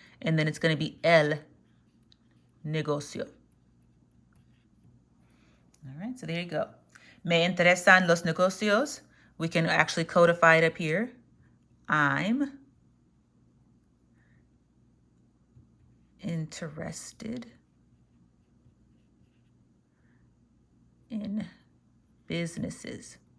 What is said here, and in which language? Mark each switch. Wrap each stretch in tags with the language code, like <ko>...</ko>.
<en>And then it's going to be</en> <es>el negocio.</es> <en>All right, so there you go.</en> <es>Me interesan los negocios.</es> <en>We can actually codify it up here. I'm interested in businesses.</en>